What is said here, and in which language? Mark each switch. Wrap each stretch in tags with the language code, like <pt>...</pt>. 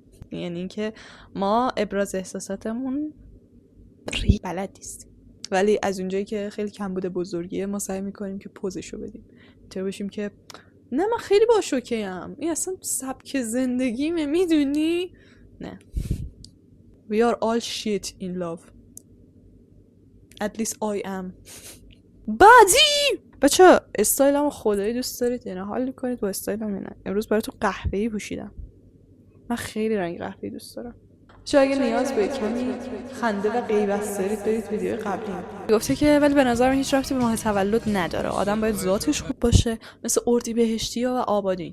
<fa>یعنی اینکه ما ابراز احساساتمون بلد نیستیم، ولی از اونجایی که خیلی کمبود بزرگیه ما سعی میکنیم که پوزشو بدیم، اینطور بشیم که نه من خیلی با شوکه‌ام، این اصلا سبک زندگیمه میدونی.</fa> <en>نه we are all shit in love, at least I am.</en> <fa>بعدی بچه استایلمو خدایی دوست دارید یا نه؟ حال کنید با استایلم یا نه؟ امروز برای تو قهوه‌ای پوشیدم، من خیلی رنگ قهوه‌ای دوست دارم. چه اگه نیاز به کمی خنده و غیبت دارید برید ویدیو قبلی گفته که، ولی به نظر من هیچ ربطی به ماه تولد نداره، آدم باید ذاتش خوب باشه، مثل اردیبهشتی و آبادی.</fa>